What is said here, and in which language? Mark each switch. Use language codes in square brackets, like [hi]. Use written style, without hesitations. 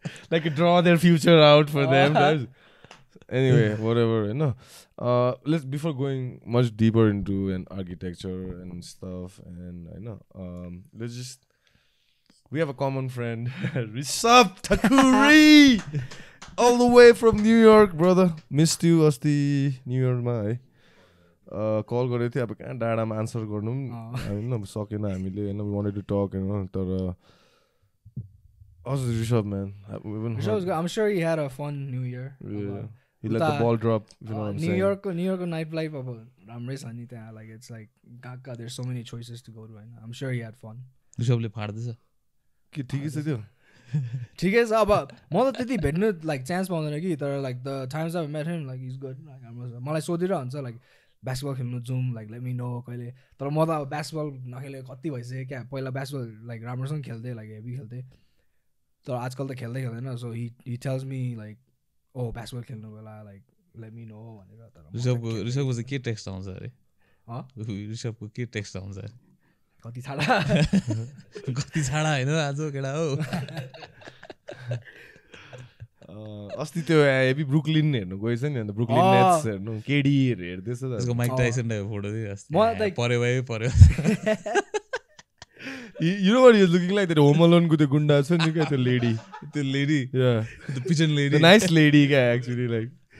[en] Like draw their future out for them. Anyway, whatever, you know. Let's before going much deeper into an architecture and stuff, and I know. Let's just. We have a common friend, Rishabh Thakuri. All the way from New York, brother. Missed you [ne] asti New York ma है call गरेको थिएँ अब कहाँ डाँडामा answer गर्नु होइन सकेन हामीले होइन [en] we wanted to talk [ne] होइन तर [en] how's Rishabh man? I'm sure he had a fun New Year. Yeah. He let the ball drop, you know what I'm saying. New York night life [ne] अब राम्रै छ नि त्यहाँ [en] like it's like कहाँ there's so many choices to go to होइन I'm sure he had fun. [ne] ऋषभले फाड्दैछ के ठिकै छ त्यो ठिकै छ अब म त त्यति भेट्नु लाइक चान्स पाउँदैन कि तर like [en] the times I met him [ne] like is good like राम्रो मलाई सोधिरहन्छ लाइक बास्केटबल खेल्नु जाउँ लाइक लेट मी नो कहिले तर म त अब बास्केटबल नखेलेको कति भइसक्यो क्या पहिला बास्केटबल लाइक राम्रोसँग खेल्थेँ लाइक हेभी खेल्थेँ तर आजकल त खेल्दैन [en] so he tells me [ne] like oh basketball खेल्नु बेला लाइक लेट मी नो भनेर तर ऋषभको चाहिँ के टेक्स्ट आउँछ अरे ऋषभको के टेक्स्ट आउँछ अरे कति छाडा होइन आज केटा हो अस्ति त्यो हेभी ब्रुकलिन हेर्नु गएछ नि अन्त ब्रुकलिन नेट्स हेर्नु केडीहरू हेर्दैछ त्यसको माइक टाइसन फोटो दियो पर्यो पर्यो [en] You know what he was looking like? That Home Alone [ne] को त्यो गुण्डा छ नि क्या त्यो lady [en] yeah the pigeon lady the nice lady क्या actually like